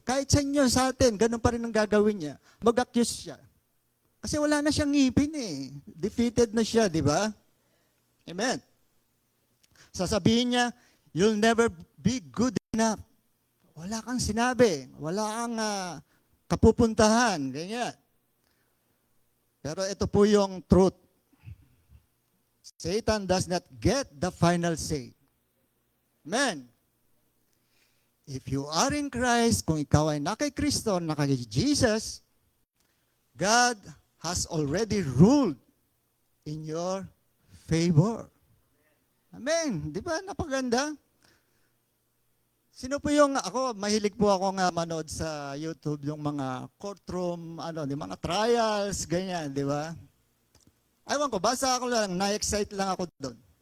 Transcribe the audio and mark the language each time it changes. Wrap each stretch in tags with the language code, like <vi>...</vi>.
<tl>Kahit sa inyo, sa atin, ganun pa rin ang gagawin niya. Mag-accuse siya. Kasi wala na siyang ngipin eh. Defeated na siya, di ba? Amen. Sasabihin niya,</tl> <en>you'll never be good enough.</en> <tl>Wala kang sinabi. Wala kang kapupuntahan. Ganyan. Pero ito po yung truth.</tl> <en>Satan does not get the final say. Amen. If you are in Christ,</en> <tl>kung ikaw ay nakay Kristo, nakay Jesus,</tl> <en>God has already ruled in your favor.</en> <tl>Amen. Di ba? Napaganda. Sino po yung, mahilig po ako nga manood sa YouTube, yung mga courtroom, yung mga trials, ganyan, di ba? Ewan ko, basta ako lang, na-excite lang ako doon.</tl>